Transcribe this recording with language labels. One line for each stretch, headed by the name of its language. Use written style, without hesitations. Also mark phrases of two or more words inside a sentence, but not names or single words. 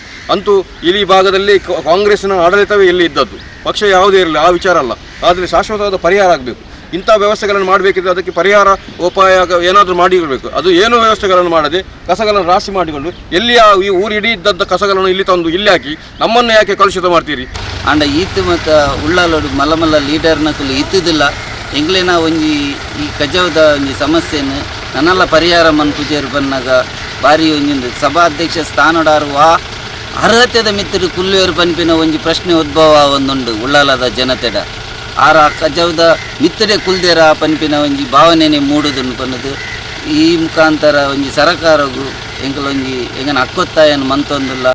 Kannada: ಅಂತೂ ಈ ಭಾಗದಲ್ಲಿ ಕಾಂಗ್ರೆಸ್ನ ಆಡಳಿತವೇ ಇಲ್ಲಿ ಇದ್ದದ್ದು, ಪಕ್ಷ ಯಾವುದೇ ಇರಲಿ ಆ ವಿಚಾರ ಅಲ್ಲ, ಆದರೆ ಶಾಶ್ವತವಾದ ಪರಿಹಾರ ಆಗಬೇಕು. ಇಂಥ ವ್ಯವಸ್ಥೆಗಳನ್ನು ಮಾಡಬೇಕಿದ್ರೆ ಅದಕ್ಕೆ ಪರಿಹಾರ ಉಪಾಯ ಏನಾದರೂ ಮಾಡಿರಬೇಕು. ಅದು ಏನು ವ್ಯವಸ್ಥೆಗಳನ್ನು ಮಾಡದೆ ಕಸಗಳನ್ನು ರಾಶಿ ಮಾಡಿಕೊಂಡು ಈ ಊರು ಇಡೀ ಇದ್ದದ್ದ ಕಸಗಳನ್ನು ಇಲ್ಲಿ ತಂದು ಇಲ್ಲಿ ಹಾಕಿ ನಮ್ಮನ್ನು ಯಾಕೆ ಕಲುಷಿತ ಮಾಡ್ತೀರಿ?
Tulu: ಅಂಡ ಈತ್ ಮತ್ತು ಉಳ್ಳಾಲೋಡು ಮಲ್ಲ ಲೀಡರ್ನಕಲು ಇತ್ತಿದ್ದಿಲ್ಲ ಎಂಗ್ಲೇನ ಒಂಜಿ ಈ ಕಜವದ ಒಂಜಿ ಸಮಸ್ಯೆಯನ್ನು ನನ್ನೆಲ್ಲ ಪರಿಹಾರ ಮನ್ಪುಜೇರು ಬನ್ನಾಗ ಬಾರಿ ಒಂಜಿ ಸಭಾಧ್ಯಕ್ಷ ಸ್ಥಾನಡಾರುವ ಅರ್ಹತೆದ ಮಿತ್ತರು ಕುಲ್ಲೇರು ಪನ್ಪಿನ ಒಂಜಿ ಪ್ರಶ್ನೆ ಉದ್ಭವ ಒಂದುಂಡು ಉಳ್ಳಾಲದ ಜನತೆಡ ಆರ ಕಜವದ ಮಿತ್ತಡೆ ಕುಲ್ದೇರ ಪನ್ಪಿನ ಒಂಜಿ ಭಾವನೆನೆ ಮೂಡುದುಂಡು ಪನ್ನದು ಈ ಮುಖಾಂತರ ಒಂಜಿ ಸರಕಾರಗೂ ಎಂಕಲೊಂಜಿ ಎಂಗನ ಹಕ್ಕೊತ್ತಾಯನ್ನು ಮಂತೊಂದುಲ್ಲ.